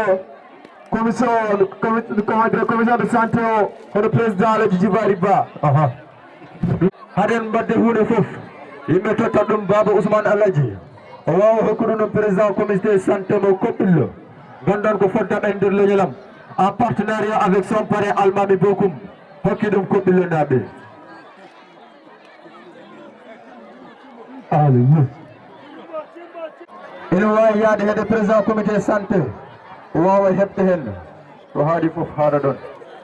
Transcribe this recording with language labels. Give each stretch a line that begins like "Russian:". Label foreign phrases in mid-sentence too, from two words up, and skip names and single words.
French: commission de santé
Fula: o hono président Alaji Jibari Ba haɗen mbadde hunde foof yimɓe tottat ɗum Baba Ousmane Alaji o wawa hokkude ɗum
French: président comité santé
Fula: mo koɓɓillo gonɗon ko Foddam e nder leñolam
French: en partenariat avec son parrain
Fula: Almami Bokum hokki ɗum koɓɓillo naɓe ene wawi yaade hedde
French: président comité santé
Fula: o wawa heɓde hen to haaɗi foof haɗa ɗon